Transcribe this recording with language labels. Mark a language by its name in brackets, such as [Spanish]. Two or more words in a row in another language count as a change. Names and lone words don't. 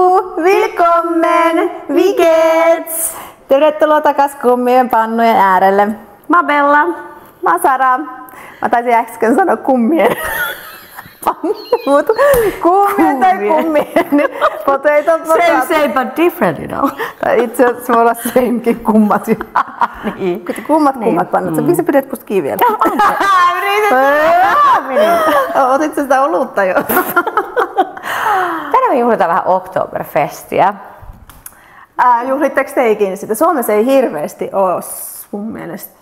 [German] Willkommen! Wie geht's? [Finnish] Tervetuloa takas kummien pannujen äärelle. Mä oon Bella. Mä oon Sara. Mä taisin äsken sanoa kummien pannut. Kummien tai kummien. Potato. [English] Same but different, you know. [Finnish] Itse asiassa voi olla samekin kummat. Niin. Kummat pannut. Miksi sä pidät musta kiinni vielä? Otitko sitä olutta jo? Tänään me juhlitaan vähän Oktoberfestiä. Juhlitteko teikin sitä? Suomessa ei hirveästi ole mun mielestä.